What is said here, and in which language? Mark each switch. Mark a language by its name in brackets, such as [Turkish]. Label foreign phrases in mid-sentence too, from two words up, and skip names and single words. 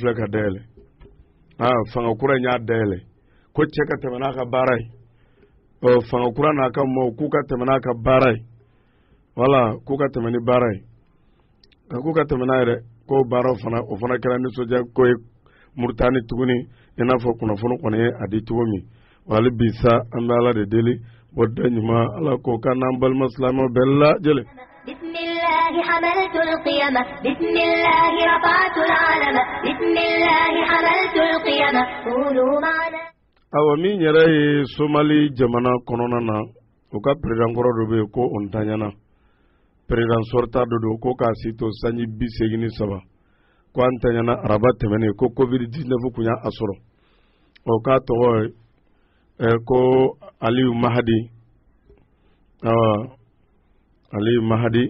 [Bambara] filɛ ka dayɛlɛ fanga kura in y'a dayɛlɛ ko cɛ ka tɛmɛ n'a ka baara ye fanga kura n'a ka mɔɔw k'u ka tɛmɛ n'a ka baara ye wala k'u ka tɛmɛ ni baara ye k'u ka tɛmɛ n'a yɛrɛ ko baara o fana kɛra nisɔndiya ko ye Mauritanie tuguni i n'a fɔ kunnafoni kɔni ye a di cogo min wali bi sa an bɛ ala de deli o da ɲuman ala ko ka n'an balima silamɛw bɛɛ lajɛlen. [Arabic] بسم الله حملت القيم بسم الله رفعت العلم بسم الله حملت القيم قولوا معنا [Bambara] awa min yɛrɛ ye Somali jamana kɔnɔna na u ka président kɔrɔ dɔ bɛ yen ko o ntanyana [French] président sortant [Bambara] dɔ don ko k'a si to sanji 83 ko an ntanyana araba tɛmɛnen ko covid-19 kun y'a sɔrɔ k'a tɔgɔ ko Aliyu Mahadi Aliyu Mahadi